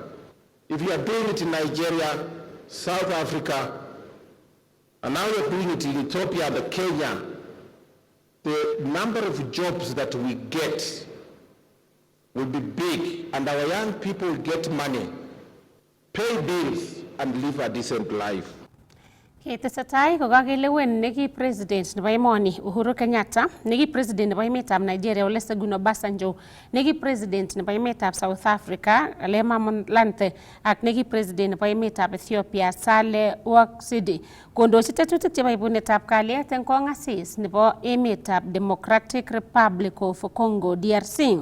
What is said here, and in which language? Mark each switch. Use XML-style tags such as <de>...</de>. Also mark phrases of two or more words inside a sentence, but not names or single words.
<en>If you are doing it in Nigeria, South Africa, and now you're doing it in Ethiopia, the Kenya, the number of jobs that we get will be big, and our young people will get money, pay bills, and live a decent life.</en> <kln>Ketesetai kokakelewen neki president nebo emoni Uhuru Kenyatta, neki president nebo emetab Nigeria Olusegun Obasanjo, neki president nebo emetab South Africa Kgalema Motlanthe ak neki president nebo emetab Ethiopia Sahle Work Zewde kondochi tetutik chebo ibunetab kalyet eng kongasis nebo emetab Democratic Republic of Congo DRC.</kln>